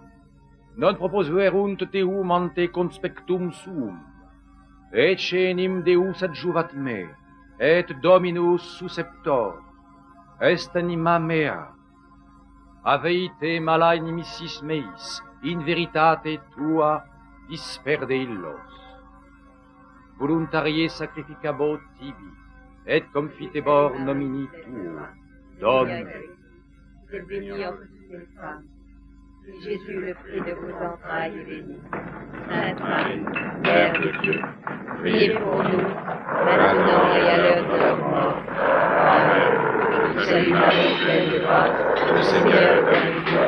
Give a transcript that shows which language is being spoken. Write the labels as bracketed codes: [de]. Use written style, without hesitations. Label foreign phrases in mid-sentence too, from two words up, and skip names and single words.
[la] Non proposuerunt teum ante conspectum suum, ecce enim Deus adjuvat me, et Dominus susceptor, est anima mea. Aveite mala inimicis meis, in veritate tua disperde illos. Voluntarie sacrificabo tibi, et confitebor nomini tuo, Domine. [fr] Vous êtes bénie entre toutes les femmes. Et Jésus, le fruit de vos entrailles, est béni. Sainte Marie, Mère de Dieu, priez pour nous, maintenant et à l'heure de notre mort. Amen. Je salue Marie, pleine de grâce, le Seigneur est avec toi.